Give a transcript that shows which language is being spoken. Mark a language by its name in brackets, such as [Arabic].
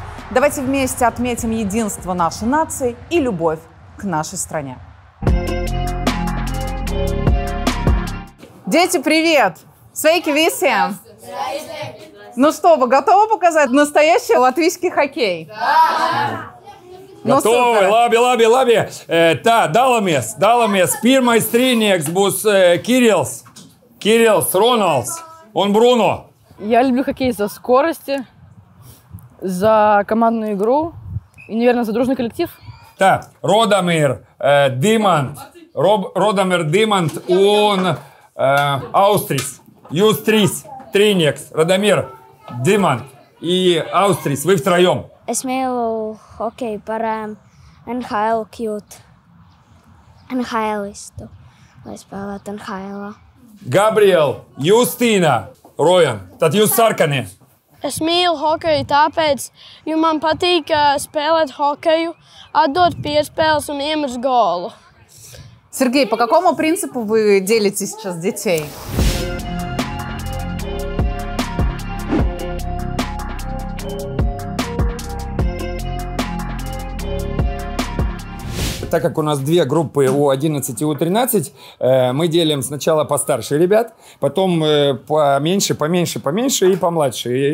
[Russian] Давайте вместе отметим единство нашей нации и любовь к нашей стране. Дети, привет! [Latvian] Sveiki visiem! [Russian] Ну что, вы готовы показать настоящий латвийский хоккей? Да! Готовы, [Latvian] labi. Tā, dalāmies. Pirmais trīnieks būs Kirills, Ronalds un Bruno. [Russian] Я люблю хоккей за скорости, за командную игру и, наверное, за дружный коллектив. [Latvian] Tā, Rodamir Dimant un Austris. Jūs trīnieks, Rodamir, Dimant и Austris. [Russian] Вы втроем. [Latvian] Es mīlu hokeju par NHL NHL-istu, lai spēlētu NHL. Gabriela, Justīna, Rojan. Tad jūs sarkanie. Es mīlu hokeju tāpēc, jo man patīk spēlēt hokeju, atdot piespēles un iemest golu. [Russian] Сергей, по какому принципу вы делите сейчас детей? Так как у нас 2 группы У11 и У13, мы делим сначала постарше ребят, потом поменьше и помладше.